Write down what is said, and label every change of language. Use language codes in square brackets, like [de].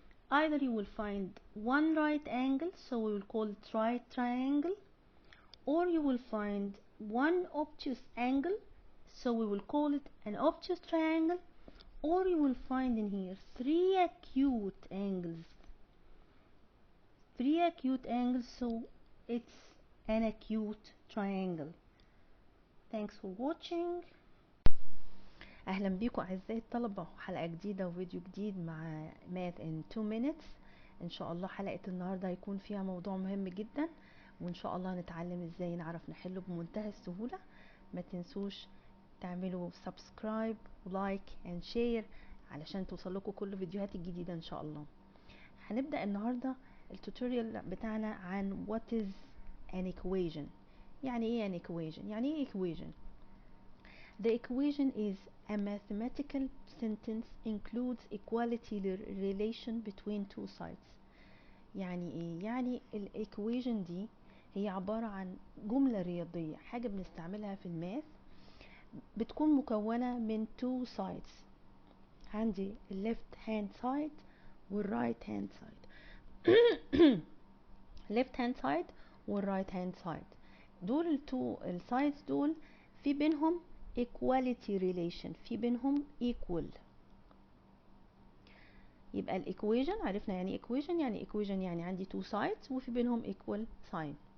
[en] Either you will find one right angle, so we will call it right triangle, or you will find one obtuse angle, so we will call it an obtuse triangle, or you will find in here three acute angles. Three acute angles, so it's an acute triangle. Thanks for watching. [ar] اهلا بيكم اعزائي الطلبه، حلقه جديده وفيديو جديد مع math in 2 minutes. ان شاء الله حلقه النهارده هيكون فيها موضوع مهم جدا، وان شاء الله نتعلم ازاي نعرف نحله بمنتهى السهوله. ما تنسوش تعملوا سبسكرايب ولايك اند شير علشان توصلكوا كل الفيديوهات الجديده ان شاء الله. هنبدا النهارده التوتوريال بتاعنا عن [en] what is an equation. [ar] يعني ايه [en] an equation؟ يعني ايه equation؟ The equation is a mathematical sentence includes equality relation between two sides. [ar] يعني ايه؟ يعني الايكويشن دي هي عبارة عن جملة رياضية، حاجة بنستعملها في الماث، بتكون مكونة من two sides. [en] عندي left hand side والرايت hand side. left hand side [ar] والرايت hand side، دول التو السايدز دول في بينهم [en] equality relation، [ar] في بينهم equal. يبقى الايكويشن عرفنا يعني equation، يعني equation يعني عندي two sides وفي بينهم equal sign.